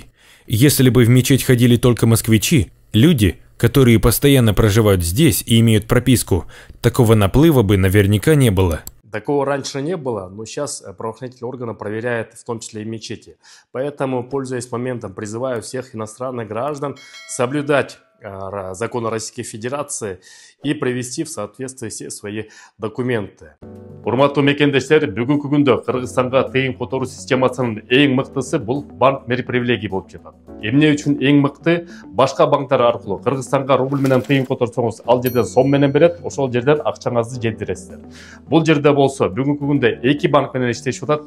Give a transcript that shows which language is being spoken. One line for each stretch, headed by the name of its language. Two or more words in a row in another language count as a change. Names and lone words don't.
Russian: Если бы в мечеть ходили только москвичи, люди, которые постоянно проживают здесь и имеют прописку, такого наплыва бы наверняка не было. Такого раньше не было, но сейчас правоохранительные органы проверяют в том числе и мечети. Поэтому, пользуясь моментом, призываю всех иностранных граждан соблюдать законы Российской Федерации и привести в соответствие все свои документы.
Kyrgyz: Урматтуу мекендештер, бүгүнкү күндө Кыргызстанга тыйын которуу системасынын эң мыктысы бул банк мери-привилегий болуп жатат. Эмне үчүн эң мыкты? Башка банктар аркылуу Кыргызстанга рубль менен тыйын которсоңуз, ал жерден сом менен берет, ошол жерден акчаңызды жеткиресиздер. Бул жерде болсо бүгүнкү күндө эки банк менен иштешип атат.